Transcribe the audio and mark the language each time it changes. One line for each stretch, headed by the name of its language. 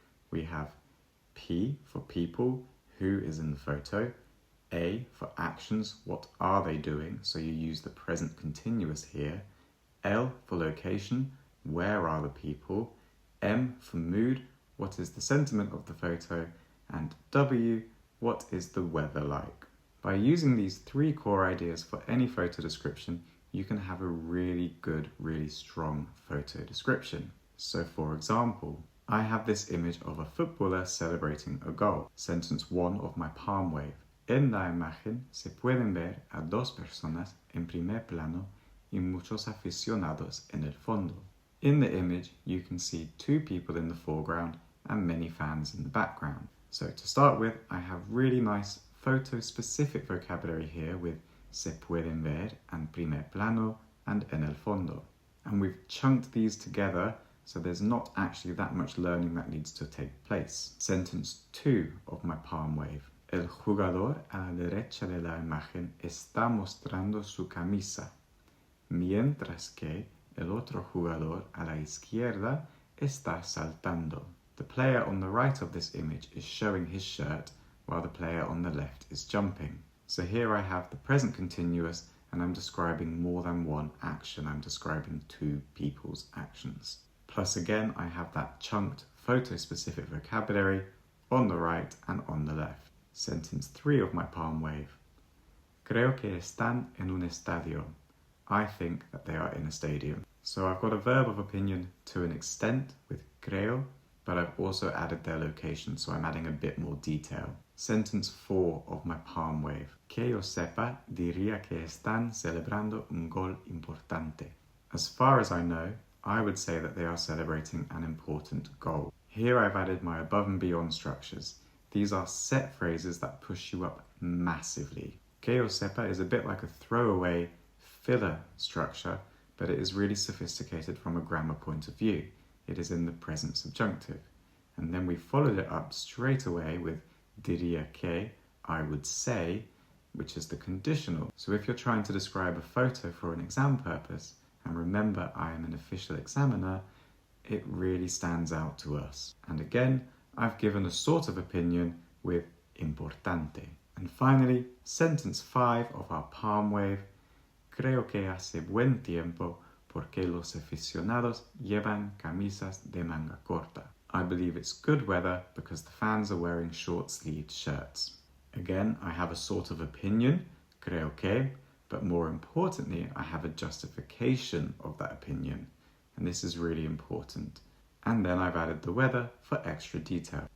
English: We have P for people, who is in the photo, A for actions, what are they doing, so you use the present continuous here, L for location, where are the people, M for mood, what is the sentiment of the photo, and W, what is the weather like. By using these 3 core ideas for any photo description, you can have a really good, really strong photo description. So for example, I have this image of a footballer celebrating a goal. Sentence 1 of my palm wave.
Spanish: En la imagen se pueden ver a 2 personas en primer plano y muchos aficionados en el fondo.
English: In the image, you can see 2 people in the foreground and many fans in the background. So to start with, I have really nice photo-specific vocabulary here with
Spanish: se pueden ver
English: and
Spanish: primer plano
English: and
Spanish: en el fondo.
English: And we've chunked these together so there's not actually that much learning that needs to take place. Sentence 2 of my palm wave.
Spanish: El jugador a la derecha de la imagen está mostrando su camisa, mientras que el otro jugador a la izquierda está saltando.
English: The player on the right of this image is showing his shirt while the player on the left is jumping. So here I have the present continuous and I'm describing more than one action. I'm describing 2 people's actions. Plus again, I have that chunked photo-specific vocabulary on the right and on the left. Sentence 3 of my palm wave.
Spanish: Creo que están en un estadio.
English: I think that they are in a stadium. So I've got a verb of opinion to an extent with creo, but I've also added their location, so I'm adding a bit more detail. Sentence 4 of my palm wave.
Spanish: Que yo sepa, diría que están celebrando un gol importante.
English: As far as I know, I would say that they are celebrating an important goal. Here I've added my above and beyond structures. These are set phrases that push you up massively.
Spanish: Que yo sepa
English: is a bit like a throwaway filler structure, but it is really sophisticated from a grammar point of view. It is in the present subjunctive. And then we followed it up straight away with
Spanish: diría que,
English: I would say, which is the conditional. So if you're trying to describe a photo for an exam purpose, and remember I am an official examiner, it really stands out to us. And again, I've given a sort of opinion with importante. And finally, sentence 5 of our palm wave.
Spanish: Creo que hace buen tiempo porque los aficionados llevan camisas de manga corta.
English: I believe it's good weather because the fans are wearing short-sleeved shirts. Again, I have a sort of opinion,
Spanish: creo que,
English: but more importantly, I have a justification of that opinion. And this is really important. And then I've added the weather for extra detail.